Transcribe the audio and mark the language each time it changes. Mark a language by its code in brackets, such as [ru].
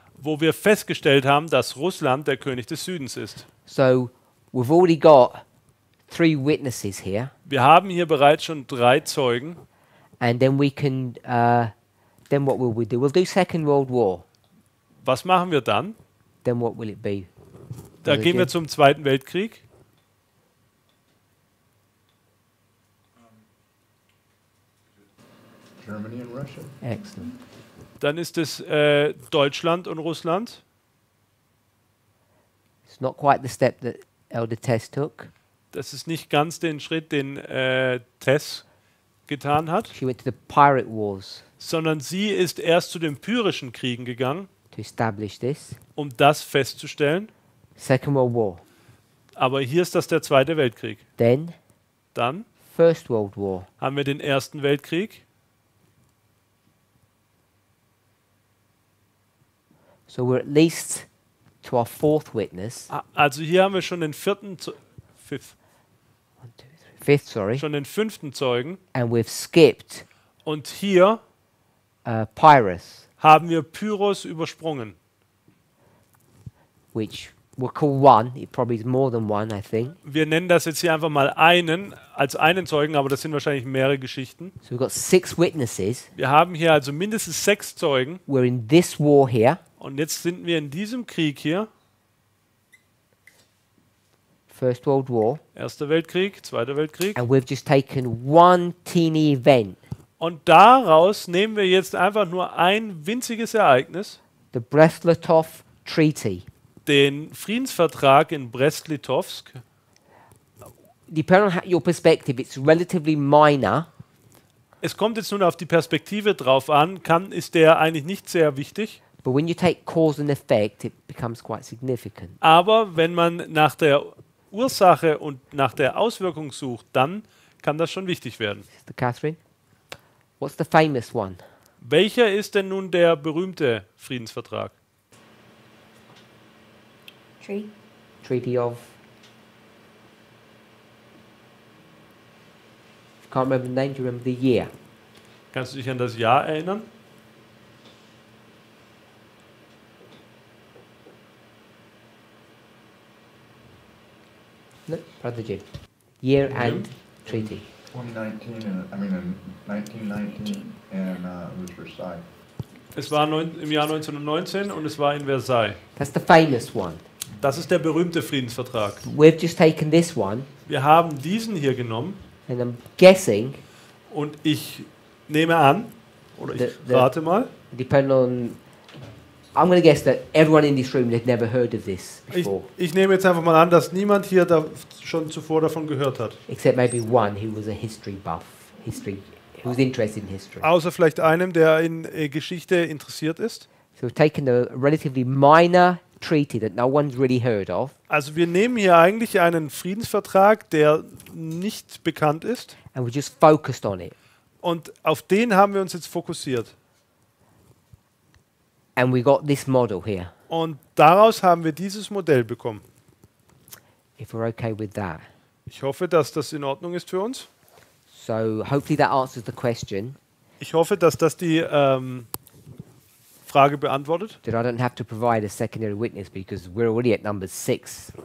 [de] wo wir festgestellt haben, dass Russland der König des Südens ist. [en] So we've already got 3 witnesses here, [de] Wir haben hier bereits schon 3 Zeugen. [en] and then we can, then what will we do? We'll do Second World War. [de] Was machen wir dann? [en] Then what will it be? [de] Da [en] Brother [de] gehen wir [en] Jim? [de] zum Zweiten Weltkrieg. [en] Germany and Russia. Excellent. [de] Dann ist es Deutschland und Russland. [en] It's not quite the step that Elder Tess took. [de] Das ist nicht ganz den Schritt, den Tess getan hat, [en] She went to the pirate wars [de] sondern sie ist erst zu den pyrrhischen Kriegen gegangen, [en] to establish this. [de] um das festzustellen. [en] Second World War. [de] Aber hier ist das der Zweite Weltkrieg. [en] Then [de] Dann [en] First World War. [de] haben wir den Ersten Weltkrieg. [en] So we're at least to our 4th witness. [de] Also hier haben wir schon den [en] fifth. 1, 2, 3, fifth, sorry, [de] schon den 5. Zeugen. [en] and we've skipped [de] Und hier [en] Pyrrhus, [de] haben wir Pyrrhus übersprungen. [en] which we'll call one. It probably is more than one, I think. [de] Wir nennen das jetzt hier einfach mal als einen Zeugen, aber das sind wahrscheinlich mehrere Geschichten. [en] So we've got 6 witnesses. [de] Wir haben hier also mindestens 6 Zeugen. [en] We're in this war here, [de] Und jetzt sind wir in diesem Krieg hier. [en] First World War, [de] Erster Weltkrieg, Zweiter Weltkrieg. [en] and we've just taken one teeny event, [de] Und daraus nehmen wir jetzt einfach nur ein winziges Ereignis, [en] the Brest-Litovsk Treaty. [de] den Friedensvertrag in Brest-Litovsk. [en] Depending on your perspective, it's relatively minor, [de] Es kommt jetzt nun auf die Perspektive drauf an, ist der eigentlich nicht sehr wichtig, [en] but when you take cause and effect, it becomes quite significant. [de] aber wenn man nach der Ursache und nach der Auswirkung sucht, dann kann das schon wichtig werden. [en] Sister Catherine, what's the famous one? [de] Welcher ist denn nun der berühmte Friedensvertrag? [en] Tree. Treaty of... Can't remember the name, do you remember the year? [de] Kannst du dich an das Jahr erinnern? [en] No, Brother Jim. Year and treaty. 2019, in 1919, and it was Versailles. [de] Es war im Jahr 1919 und es war in Versailles. [en] That's the famous one. [de] Das ist der berühmte Friedensvertrag. [en] We've just taken this one, [de] Wir haben diesen hier genommen [en] and I'm guessing, [de] und ich nehme an, oder ich [en] The- [de] rate mal, [en] depending on... I'm going to guess that everyone in this room had never heard of this [de] ich, [en] before, [de] ich nehme jetzt einfach mal an, dass niemand hier schon zuvor davon gehört hat. [en] except maybe one who was a history buff, who was interested in history. [de] Außer vielleicht einem, der in Geschichte interessiert ist. [en] So we've taken a relatively minor treaty that no one's really heard of, [de] Also wir nehmen hier eigentlich einen Friedensvertrag, der nicht bekannt ist, [en] and we just focused on it. [de] und auf den haben wir uns jetzt fokussiert. [en] And we got this model here, [de] Und daraus haben wir dieses Modell bekommen. [en] if we're okay with that. [de] Ich hoffe, dass das in Ordnung ist für uns. [en] So hopefully that answers the question, [de] Ich hoffe, dass das die Frage beantwortet, [en] that I don't have to provide a secondary witness because we're already at number 6.